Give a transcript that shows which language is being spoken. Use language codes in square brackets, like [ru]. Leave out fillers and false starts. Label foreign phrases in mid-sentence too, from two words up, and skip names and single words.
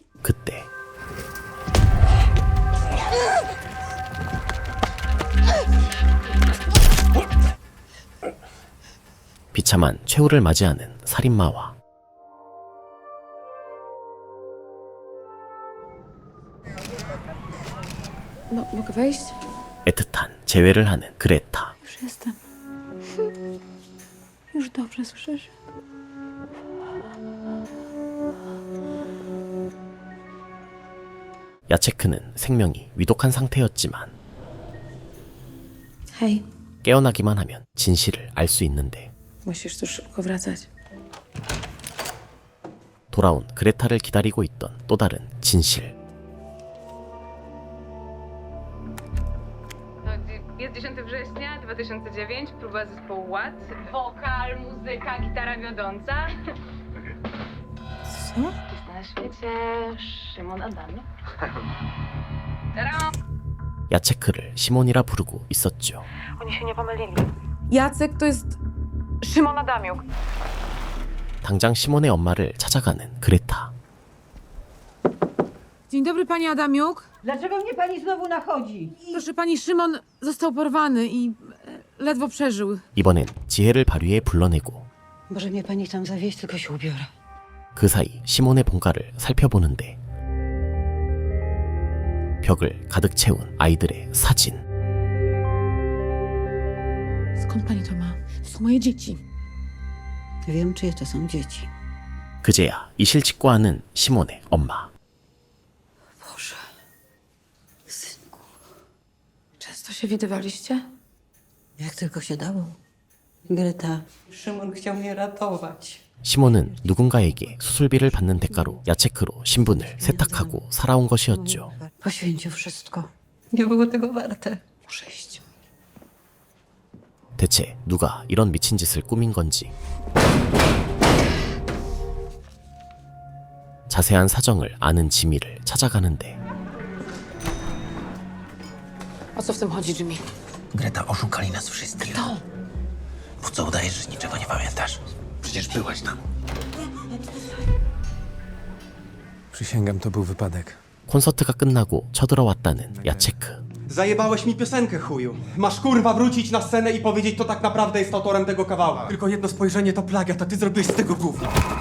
[ko] 그때 비참한 최후를 맞이하는 살인마와 [pl] Mogę wejść? [ko] 애틋한 재회를 하는 그레타. [pl] Już jestem. Już dobrze słyszysz? [ko] 야체크는 생명이 위독한 상태였지만 [pl] Hej, [ko] 깨어나기만 하면 진실을 알 수 있는데 [pl] musisz tu szybko wracać. [ko] 돌아온 그레타를 기다리고 있던 또 다른 진실. [pl] Jest 10 września 2009, próba zespołu Ład, wokal, muzyka, gitara wiodąca. Co? Na świecie Szymon Adamiuk. [ko] 야체크를 시몬이라 부르고 있었죠. [pl] Oni się nie pomylili. Jacek to jest Szymon Adamiuk. [ko] 당장 시몬의 엄마를 찾아가는 그레타. [pl] Dzień dobry, pani Adamiuk. Dlaczego mnie pani znowu nachodzi? Proszę pani, Szymon został porwany i ledwo przeżył. [ko] 이번엔 지혜를 발휘해 불러내고 [pl] Może mnie pani tam zawieźć, tylko się ubiorę. [ko] 그 사이 시몬의 본가를 살펴보는데 벽을 가득 채운 아이들의 사진. [pl] Skąd pani to ma? To są moje dzieci. Wiem, czyje to są dzieci. [ko] 그제야 이실직고하는 시몬의 엄마. [pl] Boże. Synku. Często się widywaliście? Jak tylko się dało. Greta, Szymon chciał mnie ratować. [ko] 시몬은 누군가에게 수술비를 받는 대가로 야체크로 신분을 세탁하고 살아온 것이었죠. [pl] Poświęcił wszystko. Nie było tego warte. Muszę iść. [ko] 대체 누가 이런 미친 짓을 꾸민 건지. 자세한 사정을 아는 지미를 찾아가는데 [pl] O co w tym chodzi, Jimmy? Greta, oszukali nas wszystkich. Kto? Po co udajesz, że niczego nie pamiętasz? Przecież byłaś tam. Przysięgam, to był wypadek. [ko] 콘서트가 끝나고 쳐들어왔다는 야체크. [pl] Zajebałeś mi piosenkę, chuju. Masz kurwa wrócić na scenę i powiedzieć, kto tak naprawdę jest autorem tego kawałka. Tylko jedno spojrzenie to plagiat, a ty zrobiłeś z tego gówno.